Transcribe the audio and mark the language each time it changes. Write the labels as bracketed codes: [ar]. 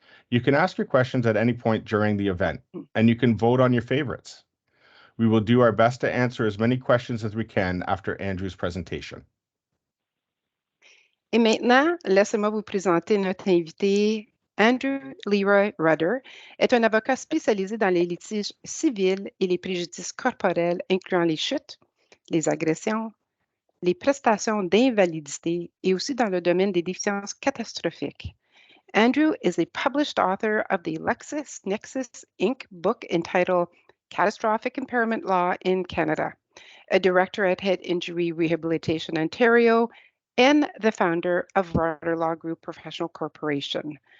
[en] You can ask your questions at any point during the event, and you can vote on your favorites. We will do our best to answer as many questions as we can after Andrew's presentation. [fr] Et maintenant, laissez-moi vous présenter notre invité. Andrew Leroy Rudder est un avocat spécialisé dans les litiges civils et les préjudices corporels, incluant les chutes, les agressions, les prestations d'invalidité et aussi dans le domaine des déficiences catastrophiques. [en] Andrew is a published author of the LexisNexis Inc. book entitled Catastrophic Impairment Law in Canada, a director at Head Injury Rehabilitation Ontario, and the founder of Rudder Law Group Professional Corporation.